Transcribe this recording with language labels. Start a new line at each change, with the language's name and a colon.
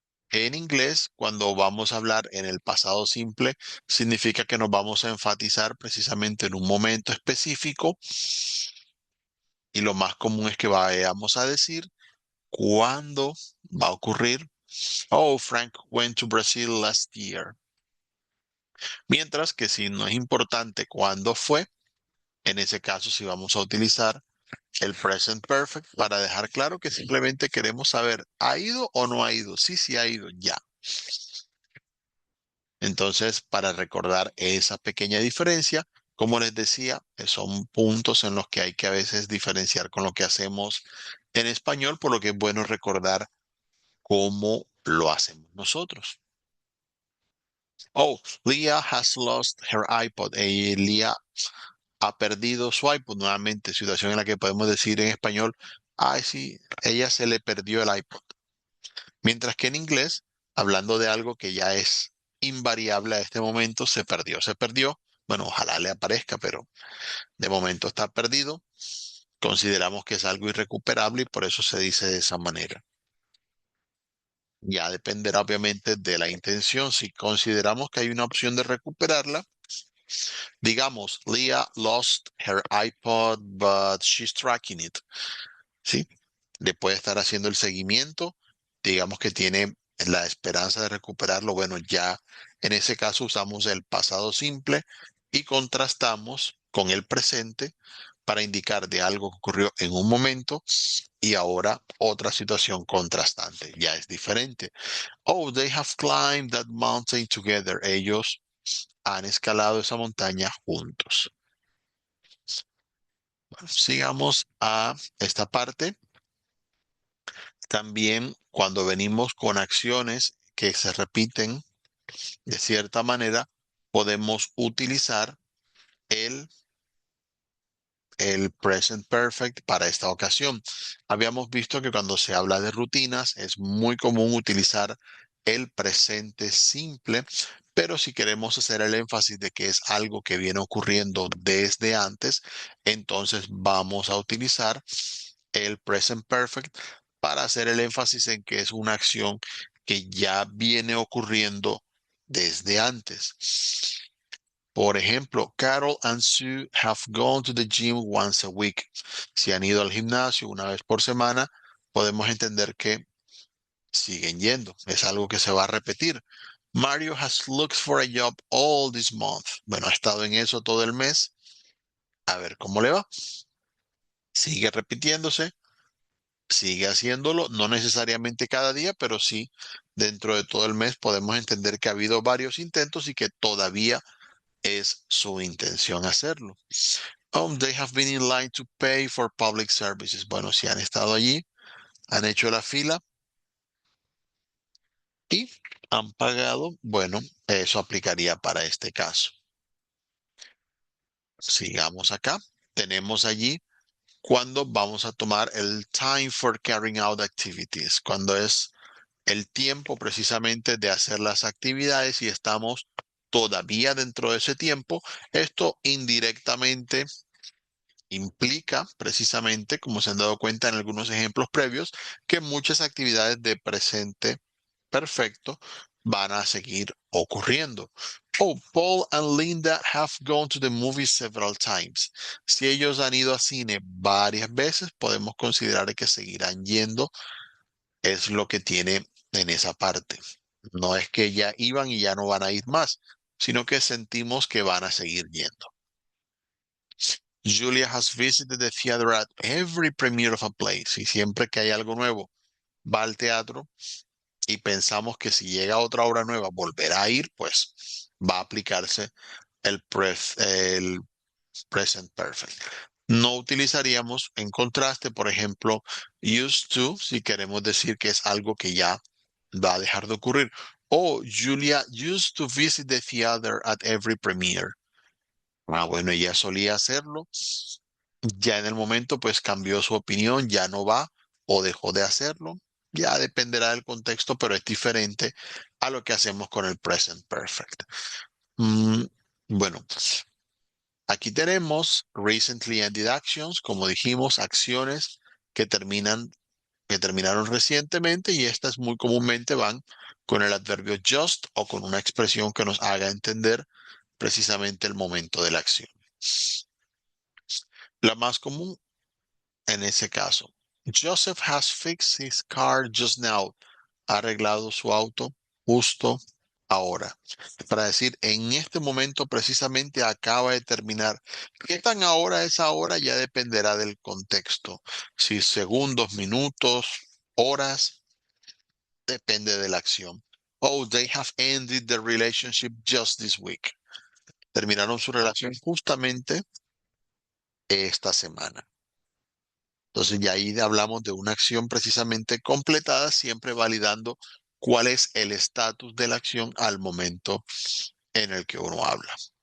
Spanish: En inglés, cuando vamos a hablar en el pasado simple, significa que nos vamos a enfatizar precisamente en un momento específico y lo más común es que vayamos a decir cuándo va a ocurrir.
English: Oh, Frank went to Brazil last year.
Spanish: Mientras que si no es importante cuándo fue, en ese caso sí vamos a utilizar el present perfect para dejar claro que simplemente queremos saber, ¿ha ido o no ha ido? Sí, sí ha ido, ya. Entonces, para recordar esa pequeña diferencia, como les decía, son puntos en los que hay que a veces diferenciar con lo que hacemos en español, por lo que es bueno recordar cómo lo hacemos nosotros.
English: Oh, Leah has lost her iPod.
Spanish: Leah ha perdido su iPod. Nuevamente, situación en la que podemos decir en español, ay, sí, ella se le perdió el iPod. Mientras que en inglés, hablando de algo que ya es invariable a este momento, se perdió, se perdió. Bueno, ojalá le aparezca, pero de momento está perdido. Consideramos que es algo irrecuperable y por eso se dice de esa manera. Ya dependerá obviamente de la intención. Si consideramos que hay una opción de recuperarla, digamos,
English: Leah lost her iPod, but she's tracking it.
Spanish: ¿Sí? Le puede estar haciendo el seguimiento, digamos que tiene la esperanza de recuperarlo. Bueno, ya en ese caso usamos el pasado simple y contrastamos con el presente para indicar de algo que ocurrió en un momento y ahora otra situación contrastante. Ya es diferente.
English: Oh, they have climbed that mountain together.
Spanish: Ellos han escalado esa montaña juntos. Bueno, sigamos a esta parte. También cuando venimos con acciones que se repiten de cierta manera, podemos utilizar el, el present perfect para esta ocasión. Habíamos visto que cuando se habla de rutinas es muy común utilizar el presente simple, pero si queremos hacer el énfasis de que es algo que viene ocurriendo desde antes, entonces vamos a utilizar el present perfect para hacer el énfasis en que es una acción que ya viene ocurriendo desde antes. Por ejemplo,
English: Carol and Sue have gone to the gym once a week.
Spanish: Si han ido al gimnasio una vez por semana, podemos entender que siguen yendo. Es algo que se va a repetir.
English: Mario has looked for a job all this month.
Spanish: Bueno, ha estado en eso todo el mes. A ver cómo le va. Sigue repitiéndose. Sigue haciéndolo, no necesariamente cada día, pero sí dentro de todo el mes podemos entender que ha habido varios intentos y que todavía es su intención hacerlo.
English: They have been in line to pay for public services.
Spanish: Bueno, si han estado allí, han hecho la fila y han pagado, bueno, eso aplicaría para este caso. Sigamos acá. Tenemos allí cuando vamos a tomar el
English: time for carrying out activities,
Spanish: cuando es el tiempo precisamente de hacer las actividades y estamos todavía dentro de ese tiempo. Esto indirectamente implica precisamente, como se han dado cuenta en algunos ejemplos previos, que muchas actividades de presente perfecto van a seguir ocurriendo.
English: Oh, Paul and Linda have gone to the movies several times.
Spanish: Si ellos han ido a cine varias veces, podemos considerar que seguirán yendo. Es lo que tiene en esa parte. No es que ya iban y ya no van a ir más, sino que sentimos que van a seguir yendo.
English: Julia has visited the theater at every premiere of a play.
Spanish: Si siempre que hay algo nuevo va al teatro y pensamos que si llega otra obra nueva volverá a ir, pues va a aplicarse el present perfect. No utilizaríamos en contraste, por ejemplo, used to, si queremos decir que es algo que ya va a dejar de ocurrir.
English: O Julia used to visit the theater at every premiere.
Spanish: Ah, bueno, ella solía hacerlo. Ya en el momento, pues cambió su opinión, ya no va o dejó de hacerlo. Ya dependerá del contexto, pero es diferente a lo que hacemos con el present perfect. Mm, bueno, aquí tenemos
English: recently ended actions,
Spanish: como dijimos, acciones que que terminaron recientemente y estas muy comúnmente van con el adverbio just o con una expresión que nos haga entender precisamente el momento de la acción. La más común en ese caso.
English: Joseph has fixed his car just now.
Spanish: Ha arreglado su auto justo ahora. Para decir, en este momento precisamente acaba de terminar. ¿Qué tan ahora es ahora? Ya dependerá del contexto. Si segundos, minutos, horas, depende de la acción.
English: Oh, they have ended the relationship just this week.
Spanish: Terminaron su relación justamente esta semana. Entonces ya ahí hablamos de una acción precisamente completada, siempre validando cuál es el estatus de la acción al momento en el que uno habla.